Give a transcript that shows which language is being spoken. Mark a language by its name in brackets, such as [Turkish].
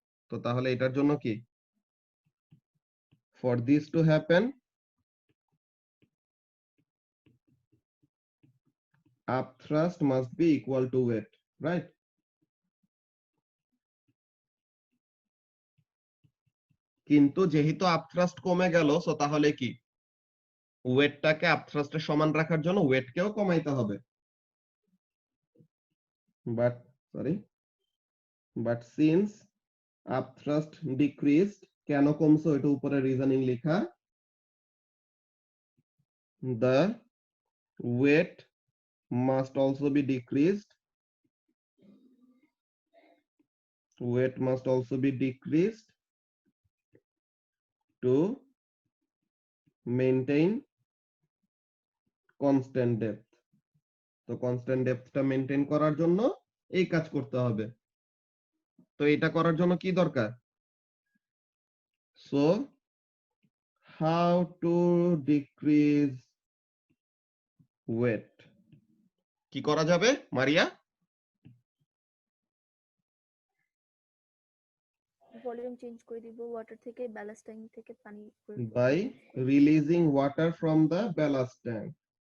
[Bangla] তো তাহলে এটার জন্য কি, [English] For this to happen upthrust must be equal to weight, right? [Bangla] কিন্তু যেহেতু আপথ্রাস্ট কমে গেল, সো তাহলে কি, ওয়েটটাকে আপথ্রাস্টের সমান রাখার জন্য ওয়েটকেও কমাইতে হবে। [English] but since upthrust decreased, [Bangla] কেন কমছে ওটা উপরে রিজনিং লেখা, [English] the weight must also be decreased, weight must also be decreased to maintain constant depth। [Bangla] তো কনস্ট্যান্ট ডেপথটা মেইনটেইন করার জন্য এই কাজ করতে হবে। তো এটা করার জন্য কি দরকার, [English] so how to decrease weight, [Bangla] কি করা যাবে মারিয়া, ভলিউম চেঞ্জ করে দিব, ওয়াটার থেকে ব্যালাস্ট ট্যাঙ্ক থেকে পানি করে দিব। [English] by releasing water from the ballast tank।